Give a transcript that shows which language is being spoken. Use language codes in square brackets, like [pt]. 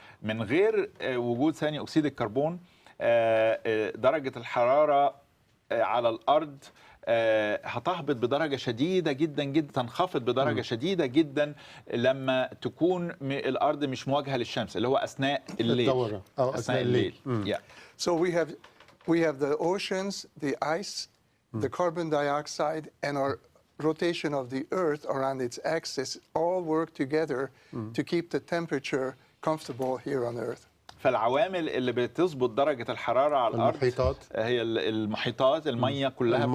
[ar] من غير وجود ثاني أكسيد الكربون درجة الحرارة على الأرض هتهبط بدرجة شديدة جدا جدا، تنخفض بدرجة شديدة جدا لما تكون الأرض مش مواجهة للشمس، اللي هو أثناء الليل. أثناء الليل. [en] So we have the oceans, the ice, the carbon dioxide, and our rotation of the Earth around its axis all work together to keep the temperature comfortable here on Earth. [ar] فالعوامل اللي بتظبط درجه الحراره على الارض المحيطات. هي المحيطات، الميه كلها بكل